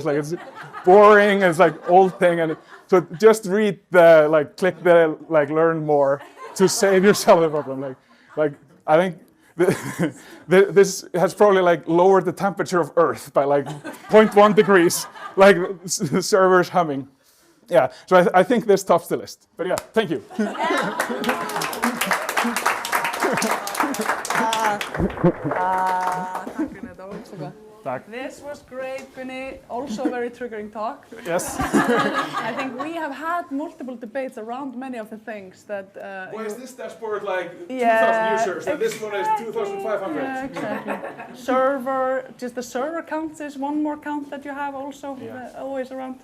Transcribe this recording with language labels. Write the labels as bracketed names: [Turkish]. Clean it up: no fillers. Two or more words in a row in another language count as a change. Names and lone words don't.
[English] Like it's boring, it's like old thing. And so just read the, like click the like learn more to save yourself the problem. Like I think this has probably like lowered the temperature of Earth by like 0.1 degrees, like the server's humming. Yeah, so I think this tops the list. But yeah, thank you. [Icelandic] Takk Gunni, það var svo gott. [English] This was great, Gunni. Also a very triggering talk. Yes. I think we have had multiple debates around many of the things that. Why is this dashboard like 2,000 users and this one is 2,500? Yeah, exactly. Server, just the server count is one more count that you have also always around.